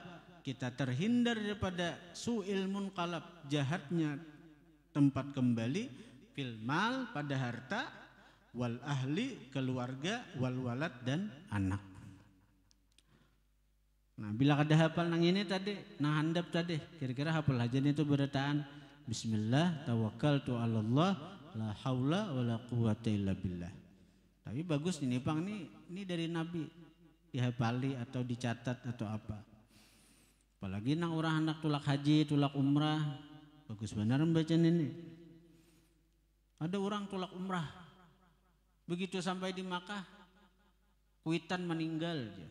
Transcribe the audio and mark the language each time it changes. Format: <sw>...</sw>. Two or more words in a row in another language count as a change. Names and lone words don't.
<bjn>Kita terhindar daripada</bjn> <ar>سوء المنقلب,</ar> <bjn>jahatnya tempat kembali,</bjn> <ar>في المال,</ar> <bjn>pada harta,</bjn> <ar>والأهل,</ar> <bjn>keluarga,</bjn> <ar>والولد,</ar> <bjn>dan anak. Nah, bila kada hafal nang ini tadi, nang handap tadi, kira-kira hafal aja itu berataan Bismillah</bjn> <ar>توكلت على الله لا حول ولا قوة إلا بالله.</ar> <bjn>Tapi bagus ini Pang, ini dari Nabi, dihafali atau dicatat atau apa. Apalagi nang orang anak tulak haji, tulak umrah, bagus benar membacaan ini. Ada orang tulak umrah, begitu sampai di Makkah, kuitan meninggal aja.</bjn>